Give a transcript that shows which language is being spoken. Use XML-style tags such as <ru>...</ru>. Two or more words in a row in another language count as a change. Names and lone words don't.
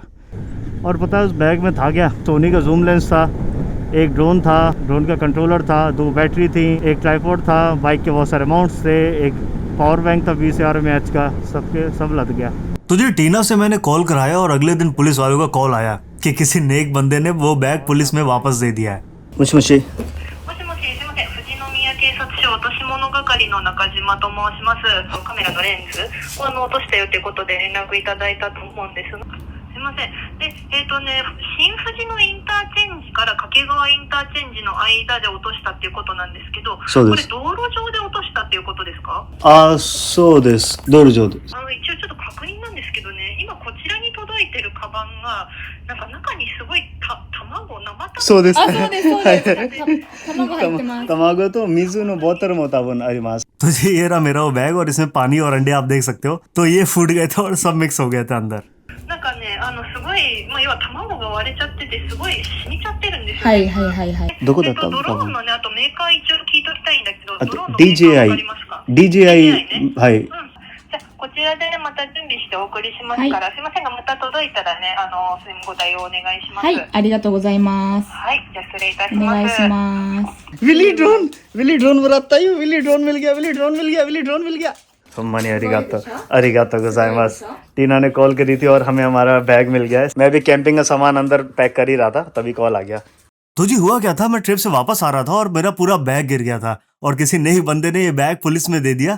<hi>और पता है उस बैग में था क्या? सोनी का</hi> <en>zoom lens</en> <hi>था, एक ड्रोन था, ड्रोन का कंट्रोलर था, 2 बैटरी थी, एक ट्राइपॉड था, बाइक के बहुत सारे माउंट्स थे, एक</hi> <en>power bank</en> <hi>था 20,000 mAh का, सब लद गया। तो जी टीना से मैंने कॉल कराया और अगले दिन पुलिस वालों का कॉल आया कि किसी नेक बंदे ने वो बैग पुलिस में वापस दे दिया है।</hi> <ja>もしもし。もしもし、すみません。富士宮警察署落とし物係の中島と申します。カメラのレンズを落としたよということで連絡いただいたと思うんです。すみません。で、新富士のインターチェンジから掛川インターチェンジの間で落としたっていうことなんですけど、これ道路上で落としたっていうことですか？そうです。道路上です。一応ちょっと確認なんですけどね、今こちらに届いてるカバンがなんか中にすごい卵、生卵。そうです。そうですそうです。卵入ってます。卵と水のボトルも多分あります。</ja> <hi>तो जी ये रहा मेरा वो बैग और इसमें पानी और अंडे आप देख सकते हो। तो ये फूट गए थे और सब मिक्स हो गए थे अंदर।</hi> <ja>なんかね、すごい、要は卵が割れちゃってて、すごい染みちゃってるんですよ。はいはいはいはい。どこだったの？ドローンのね、あとメーカー一応聞いときたいんだけど、あとドローンのメーカーわかりますか？ DJI ね。はい。じゃあこちらでまた準備してお送りしますから、すいませんがまた届いたらね、ご対応お願いします。はい、ありがとうございます。はい、じゃあ失礼いたしおます。願いします。</ja> <hi>विली ड्रोन बनाता है। विली ड्रोन मिल गया। सम्मानी</hi> <ja>ありがとうございます.</ja> <hi>टीना ने कॉल करी थी और हमें हमारा बैग मिल गया है। मैं भी कैंपिंग का सामान अंदर पैक कर ही रहा था, तभी कॉल आ गया। तो जी हुआ क्या था, मैं ट्रिप से वापस आ रहा था और मेरा पूरा बैग गिर गया था और किसी नेक बंदे ने ये बैग पुलिस में दे दिया।</hi>